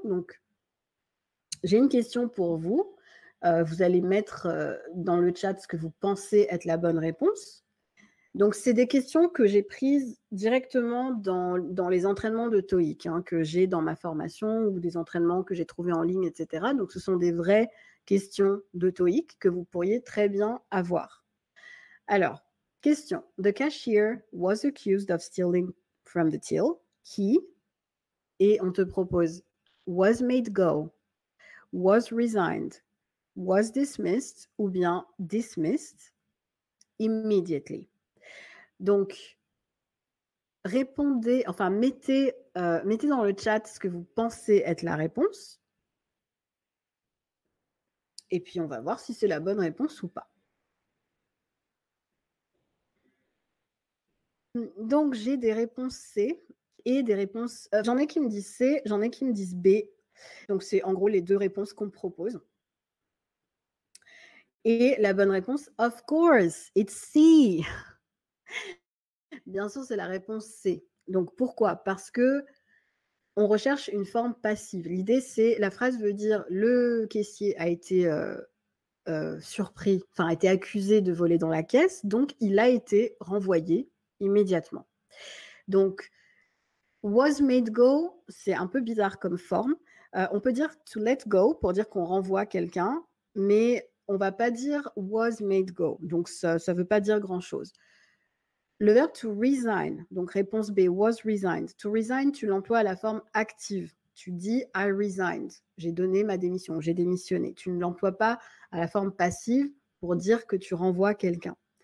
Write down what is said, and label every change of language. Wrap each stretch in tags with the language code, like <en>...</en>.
<fr>Donc, j'ai une question pour vous. Vous allez mettre dans le chat ce que vous pensez être la bonne réponse. Donc, c'est des questions que j'ai prises directement dans les entraînements de TOEIC, que j'ai dans ma formation ou des entraînements que j'ai trouvés en ligne, etc. Donc, ce sont des vraies questions de TOEIC que vous pourriez très bien avoir. Alors, question.</fr> <en>The cashier was accused of stealing from the till. Qui?</en> <fr>Et on te propose</fr> <en>was made go, was resigned, was dismissed</en> <fr>ou bien</fr> <en>dismissed immediately.</en> <fr>Donc, répondez, enfin, mettez dans le chat ce que vous pensez être la réponse. Et puis, on va voir si c'est la bonne réponse ou pas. Donc, j'ai des réponses C et des réponses... j'en ai qui me disent C, j'en ai qui me disent B. Donc, c'est en gros les deux réponses qu'on me propose. Et la bonne réponse,</fr> <en>of course, it's C.</en> <fr>Bien sûr, c'est la réponse C. Donc, pourquoi? Parce que on recherche une forme passive. L'idée, c'est, la phrase veut dire, le caissier a été surpris, enfin a été accusé de voler dans la caisse, donc il a été renvoyé immédiatement. Donc,</fr> <en>was made go,</en> <fr>c'est un peu bizarre comme forme. On peut dire</fr> <en>to let go</en> <fr>pour dire qu'on renvoie quelqu'un, mais on ne va pas dire</fr> <en>was made go.</en> <fr>Donc, ça ne veut pas dire grand-chose. Le verbe to resign, donc réponse B, was resigned. To resign, tu l'emploies à la forme active. Tu dis</fr> <en>I resigned,</en> <fr>j'ai donné ma démission, j'ai démissionné. Tu ne l'emploies pas à la forme passive pour dire que tu renvoies quelqu'un.</fr>